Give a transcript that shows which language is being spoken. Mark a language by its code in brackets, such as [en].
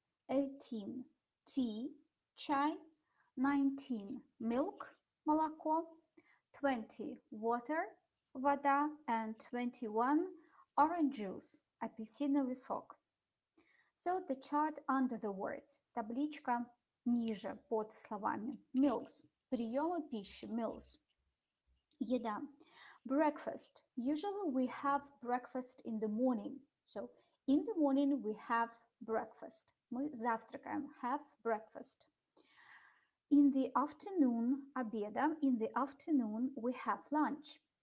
[en] 18, tea, чай. 19, milk, молоко. 20, water, вода. And 21, orange juice, [ru] апельсиновый сок. [en] So the chart under the words. [ru] Табличка ниже под словами. [en] Meals, [ru] приемы пищи, [en] meals. [ru] Еда. Breakfast. [en] Usually we have breakfast in the morning. So in the morning we have breakfast. [ru] Мы завтракаем. [en] Have breakfast. In the afternoon, обеда. In the afternoon we have lunch.